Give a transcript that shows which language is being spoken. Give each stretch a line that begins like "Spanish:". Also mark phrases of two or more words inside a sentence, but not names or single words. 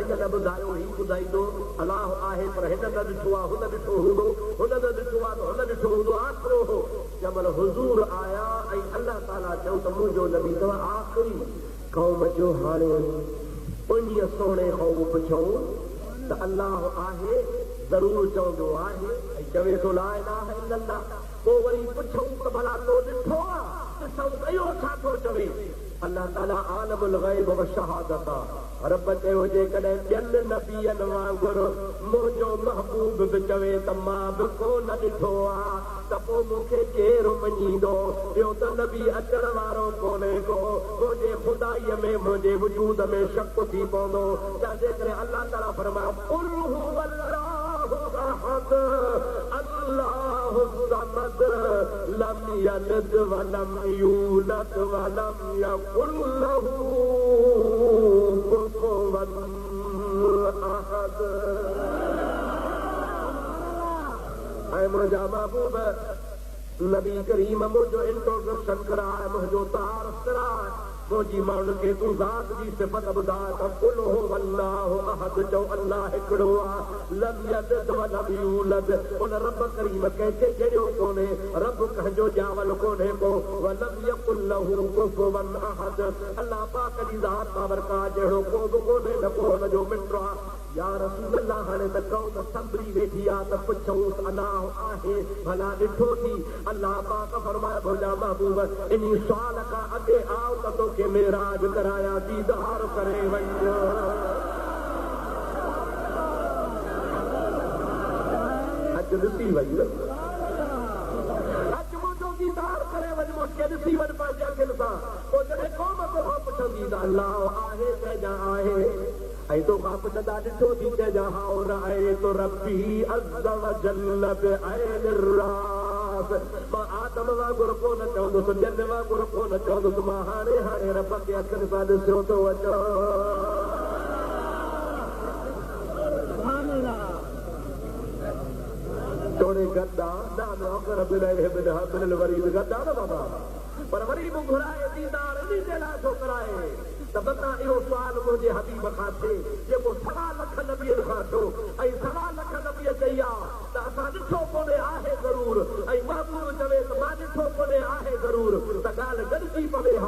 Sindhi: हिन न ॿुधायो, ही ॿुधाईंदो अलाह आहे पर हिन न ॾिठो आहे, हुन ॾिठो हूंदो, हुन न ॾिठो आहे त हुन ॾिठो हूंदो। आसिरो हो जंहिं महिल हुज़ूर आया ऐं अल्लाह ताला चयो त मुंहिंजो नबी अथव आख़िरी क़ौम जो। हाणे उन्हीअ सोणे खां पुछऊं त अलाह आहे? ज़रूरु चवंदो आहे ऐं चवे थो
Arabic: لا إله إلا الله.
Sindhi: पोइ वरी पुछऊं त भला तो ॾिठो आहे? ॾिसूं त इहो छा थो चवे? अल्लाह ताला
Arabic: عالم الغيب و الشهادة
Sindhi: आहे। रब चयो जेकॾहिं ॿियनि नबियनि वांगुरु मुंहिंजो महबूब बि चवे त मां बि कोन ॾिठो आहे त पोइ मूंखे केरु मञींदो? ॿियो त नबी अचण वारो कोन्हे को, मुंहिंजे ख़ुदाईअ में मुंहिंजे वजूद में शक थी पवंदो। तंहिंजे करे अल्लाह ताला फरमायो
Arabic: قل هو الله أحد الله الصمد لم يلد و لم يولد و لم يكن له كفوا أحد.
Sindhi: ऐं मुंहिंजा महबूब नबी करीम मुंहिंजो इंट्रोडक्शन कराए, मुंहिंजो तारीफ़ कराए, मुंहिंजी माण्हुनि खे तूं ज़ात जी सिफ़त ॿुधाए त
Arabic: قل هو الله أحد,
Sindhi: चओ अल्लाह हिकिड़ो आहे,
Arabic: لم يلد و لم يولد,
Sindhi: उन रब करीम कंहिंखे जहिड़ो कोन्हे, रब कंहिंजो ॼावल कोन्हे को,
Arabic: و لم يكن له كفوا أحد,
Sindhi: अल्लाह पाक जी ज़ात बाबरका जहिड़ो को बि कोन्हे, न को हुनजो मिटु आहे।
Arabic: يا رسول الله,
Sindhi: हाणे त क़ौम संभरी वेठी आहे त पुछऊंसि अलाह आहे भला ॾिठो थी? अल्लाह पाक फरमाए मुंहिंजा महबूब इन सुवाल खां अॻे आओ त तोखे मेराज कराया, दीदार करे वञ। अॼु ॾिसी वञ, अॼु मुंहिंजो दीदार करे वञ, मूंखे ॾिसी वञ पंहिंजे अखियुनि सां। पोइ जॾहिं क़ौम तोखां पुछंदी त अलाह आहे कंहिंजा आहे? ऐं तो खां पुछंदा ॾिठो थी चइजां हाउ
Arabic: رأيت ربي عز و جل بعيني رأسي.
Sindhi: मां आदम वांगुरु कोन चवंदुसि, ॼन वांगुरु कोन चवंदुसि, मां हाणे हाणे रब खे अखियुनि सां ॾिसियो थो अचां। तोड़े गद्दा नाम अकर बिल वरी गद्दा न बाबा, पर वरी बि घुराए दीदार इन जे लाइ छो कराए त बता इहो सुवाल मुंहिंजे हबीब खां थिए जेको 1.25 लख नबीअ खां थियो ऐं 1.25 लख नबीअ चई आहे त असां ॾिठो कोन्हे आहे ज़रूर, ऐं महबूब चवे त मां ॾिठो कोन्हे आहे ज़रूर, त ॻाल्हि गॾिजी पवे हा।